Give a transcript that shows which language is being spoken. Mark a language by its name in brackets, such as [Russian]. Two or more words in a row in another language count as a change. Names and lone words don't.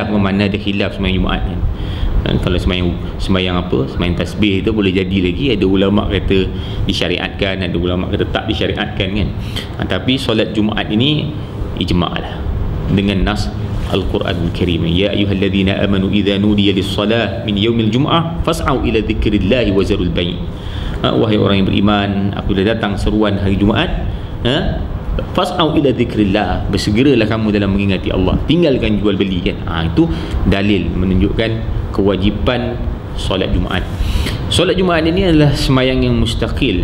[Malay] Mana ada khilaf semayang Jumaat, kan. Kalau semayang tasbih itu boleh jadi lagi, ada ulama kata disyariatkan, ada ulama kata tak disyariatkan, kan. Tapi solat Jumaat ini ijma' lah dengan nas Al-Quranul Karim. [Arabic] يا أيها الذين آمنوا إذا نودي للصلاة من يوم الجمعة فاسعوا إلى ذكر الله وذروا البيع'. [Malay] Wahai orang yang beriman, apabila datang seruan hari Jumaat, [Arabic] فاسعوا إلى ذكر الله, [Malay] bersegeralah kamu dalam mengingati Allah, tinggalkan jual beli, kan. Itu dalil menunjukkan kewajiban solat Jumaat. Solat Jumaat ini adalah semayang yang mustaqil.